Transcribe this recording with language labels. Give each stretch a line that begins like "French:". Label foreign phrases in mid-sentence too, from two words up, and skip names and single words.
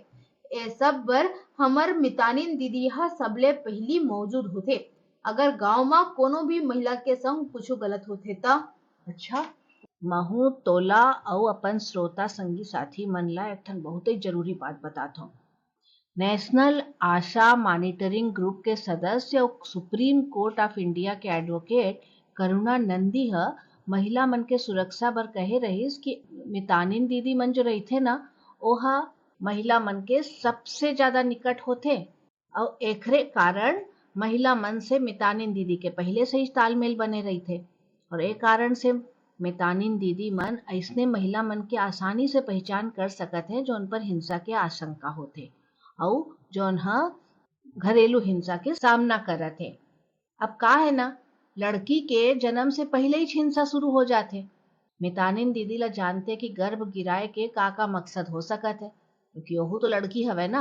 Chhattisgarhi: ए सब बर हमर मितानिन दीदी हा सबले पहली मौजूद होते अगर गांव में कोनो भी महिला के संग कुछ गलत होते ता। अच्छा, महू तोला और अपन श्रोता संगी साथी मन ला एक ठन बहुत ही जरूरी बात बतात हूँ। नेशनल आशा मॉनिटरिंग ग्रुप के सदस्य और सुप्रीम कोर्ट ऑफ इंडिया के एडवोकेट करुणा नंदी ह महिला मन के सुरक्षा बर कहे रहीस कि मितानिन दीदी मन जो रही थे ना ओहा महिला मन के सबसे ज्यादा निकट होते और एकरे कारण महिला मन से मितानिन दीदी के पहले से ही तालमेल बने रही थे और एक कारण से मितानिन दीदी मन ऐसने महिला मन के आसानी से पहचान कर सकत है जो उन पर हिंसा के आशंका होते और जो घरेलू हिंसा के सामना करत है। अब का है ना लड़की के जन्म से पहले ही हिंसा शुरू हो जाते। मितानिन दीदी ला जानते कि गर्भ गिराए के का मकसद हो सकत है क्योंकि वहू तो लड़की हवे ना।